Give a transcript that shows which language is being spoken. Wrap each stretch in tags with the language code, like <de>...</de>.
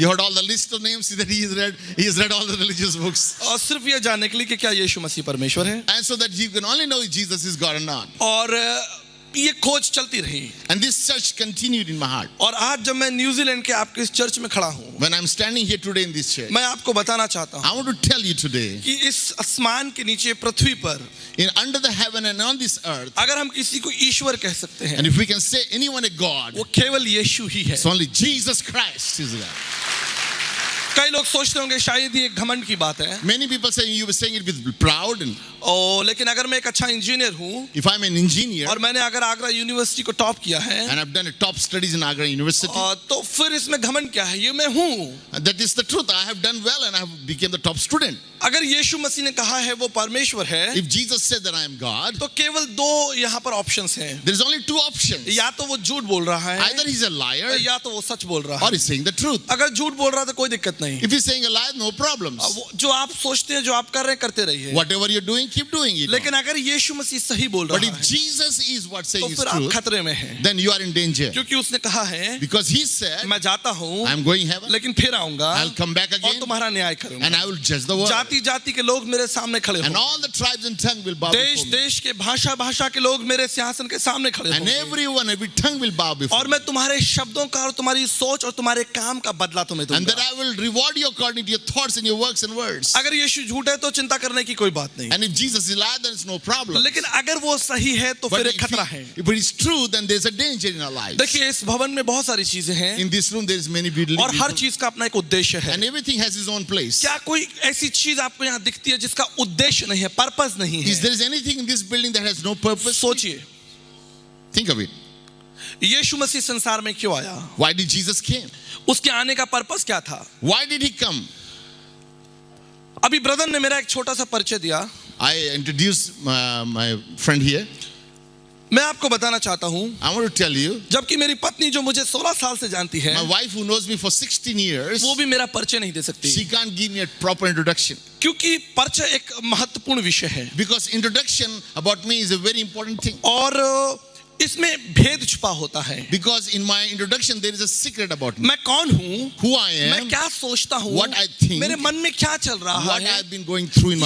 <en>You heard all the list of names that he has read all the religious books.</en> <hi>और सिर्फ ये जानने के लिए कि क्या यीशु मसीह परमेश्वर है।</hi> <en>And so that you can only know if Jesus is God or not.</en> <hi>और ये खोज चलती रही।</hi> <en>And this search continued in my heart.</en> <hi>और आज जब मैं न्यूजीलैंड के आपके इस चर्च में खड़ा हूँ,</hi> <en>When I'm standing here today in this church,</en> <hi>मैं आपको बताना चाहता हूँ</hi> <en>I want to tell you today,</en> <hi>कि इस आसमान के नीचे पृथ्वी पर</hi> <en>under the heaven and on this earth,</en> <hi>अगर हम किसी को ईश्वर कह सकते हैं</hi> <en>and if we can say anyone a God,</en> <hi>वो केवल यीशु ही है।</hi> <en>it's only Jesus Christ is God.</en> <hi>कई लोग सोचते होंगे शायद ये एक घमंड की बात है।</hi> <en>Many people say you were saying it with proud, and</en> <hi>लेकिन अगर मैं एक अच्छा इंजीनियर हूँ</hi> <en>if I'm an engineer</en> <hi>और मैंने अगर आगरा यूनिवर्सिटी को टॉप किया है</hi> <en>and I've done a top studies in Agra University,</en> <hi>तो फिर इसमें घमंड क्या है? ये मैं हूँ।</hi> <en>that is the truth. I have done well and I have become the top student.</en> <hi>अगर यीशु मसीह ने कहा है वो परमेश्वर है</hi> <en>If Jesus said that I am God,</en> <hi>तो केवल दो यहाँ पर ऑप्शंस हैं।</hi> <en>there is only two options.</en> <hi>या तो वो झूठ बोल रहा है</hi> <en>Either he's a liar</en> <hi>या तो वो सच बोल रहा</hi> <en>or</en> <hi>है।</hi> <en>he's saying the truth.</en> <hi>अगर झूठ बोल रहा है तो कोई दिक्कत नहीं।</hi> <en>If he's saying a lie, no problems.</en> <hi>जो आप सोचते हैं जो आप कर रहे हैं करते रहिए।</hi> <en>Whatever you're doing, keep doing it.</en> <hi>लेकिन अगर यीशु मसीह सही बोल</hi> <en>But</en> <hi>रहा</hi> <en>if</en> <hi>है</hi> <en>Jesus is what saying</en> <hi>तो</hi> <en>is</en> <hi>फिर आप</hi> <en>truth,</en> <hi>खतरे में हैं।</hi> <en>then you are in danger.</en> <hi>क्योंकि उसने कहा है</hi> <en>Because he said,</en> <hi>मैं जाता हूँ</hi> <en>I'm going heaven,</en> <hi>लेकिन फिर आऊंगा</hi> <en>I'll come back</en> <hi>और</hi> <en>again,</en> <hi>तुम्हारा न्याय करूंगा।</hi> <en>and I will judge the world.</en> <hi>जाति जाति के लोग मेरे सामने खड़े</hi> <en>And</en> <hi>होंगे।</hi> <en>all the tribes and tongue will bow</en> <hi>देश</hi> <en>before me.</en> <hi>देश के भाषा भाषा के लोग मेरे सिंहासन के सामने खड़े</hi> <en>And</en> <hi>होंगे।</hi> <en>everyone, every tongue will bow before</en> <hi>और</hi> <en>me.</en> <hi>मैं तुम्हारे शब्दों का और तुम्हारी सोच और तुम्हारे काम का बदला तुम्हें</hi> <en>And that</en> <hi>दूंगा।</hi> <en>I will reward you according to your thoughts and your works and words.</en> <hi>अगर यीशु झूठ है तो चिंता करने की कोई बात नहीं।</hi> <en>And if Jesus is liar, then it's no problem.</en> <hi>लेकिन अगर वो सही है तो</hi> <en>But</en> <hi>फिर एक खतरा है।</hi> <en>if it is true, then there's a danger in our lives.</en> <hi>देखिए इस भवन में बहुत सारी चीजें हैं</hi> <en>In this room, there is many beautiful</en> <hi>और हर</hi> <en>people,</en> <hi>चीज का अपना एक उद्देश्य है।</hi> <en>and everything has its own place.</en> <hi>क्या कोई ऐसी चीज आपको यहाँ दिखती है जिसका उद्देश्य नहीं है, पर्पस नहीं</hi> <en>Is</en> <hi>है?</hi> <en>there anything in this building that has no purpose?</en> <hi>सोचिए</hi> <en>Think of it.</en> <hi>यीशु मसीह संसार में क्यों आया?</hi> <en>Why did Jesus came?</en> <hi>उसके आने का पर्पस क्या था?</hi> <en>Why did he come?</en> <hi>अभी ब्रदर ने मेरा एक छोटा सा परिचय दिया,</hi> <en>I introduced my friend here.</en> <hi>मैं आपको बताना चाहता हूँ,</hi> <en>I want to tell you,</en> <hi>जबकि मेरी पत्नी जो मुझे 16 साल से जानती है,</hi> <en>my wife who knows me for 16 years,</en> <hi>वो भी मेरा परिचय नहीं दे सकती,</hi> <en>she can't give me a proper introduction.</en> <hi>क्योंकि परिचय एक महत्वपूर्ण विषय है</hi> <en>Because introduction about me is a very important thing.</en> <hi>और इसमें भेद छुपा होता है।</hi> <en>Because in my introduction there is a secret about me.</en> <hi>मैं कौन हूँ,</hi> <en>Who I</en> <hi>मैं</hi> <en>am,</en> <hi>क्या सोचता हूँ,</hi> <en>what I think,</en> <hi>मेरे मन में क्या चल रहा</hi> <en>what</en> <hi>है,</hi> <en>I've been going through in my</en>